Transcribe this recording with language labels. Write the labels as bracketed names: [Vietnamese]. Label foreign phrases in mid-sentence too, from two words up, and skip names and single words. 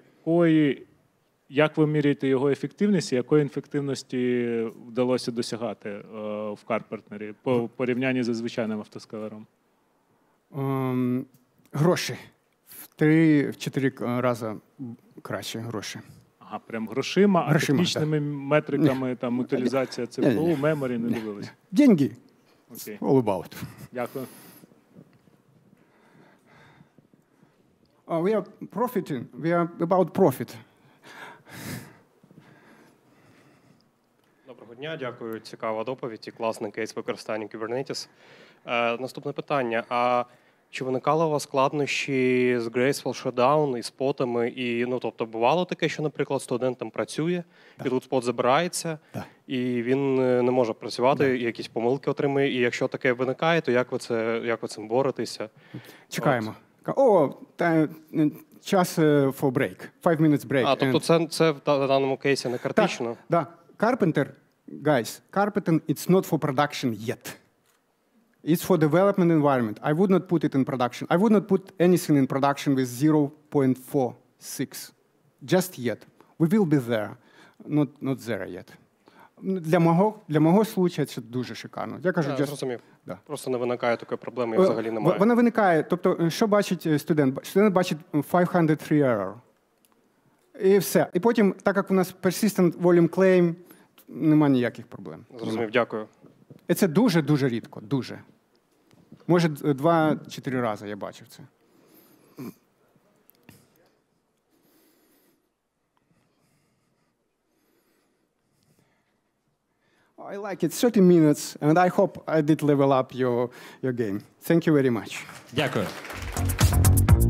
[Ukrainian] Як ви міряєте його ефективність і якої ефективності вдалося досягати в Karpenter по порівнянні зі звичайним автоскалером? Гроші. В 3-4 рази краще гроші. Ага, прям грошима, а технічними метриками, там, утилізація ЦПУ, меморі не дивились? [Russian] Деньги. [Ukrainian] Окей. [English] All about. [Ukrainian] Дякую. [English] We are profiting. We are about profit. [Ukrainian] Доброго дня, дякую. Цікава доповідь і класний кейс використання Kubernetes. Наступне питання. А чи виникали у вас складнощі з Graceful Shutdown і спотами? І, тобто, бувало таке, що, наприклад, студент там працює, і тут спот забирається, і він не може працювати, і якісь помилки отримує. І якщо таке виникає, то як ви цим боретеся? Чекаємо. Час [English] for break. 5 minutes break. [Ukrainian] Тобто це в даному кейсі не критично? Так. [English] Karpenter, guys, Karpenter, it's not for production yet. It's for development environment. I would not put it in production. I would not put anything in production with 0.46. Just yet. We will be there. Not there yet. [Ukrainian] Для мого случаю це дуже шикарно. Я кажу, зрозумів. Просто не виникає такої проблеми, і взагалі немає. Вона виникає. Тобто, що бачить студент? Студент бачить 503 error. І все. І потім, так як у нас [English] persistent volume claim, [Ukrainian] немає ніяких проблем. Зрозумів, дякую. І це дуже-дуже рідко, дуже. Може, 2-4 рази я бачив це. [English] I like it. 30 minutes, and I hope I did level up your game. Thank you very much. [Ukrainian] Дякую.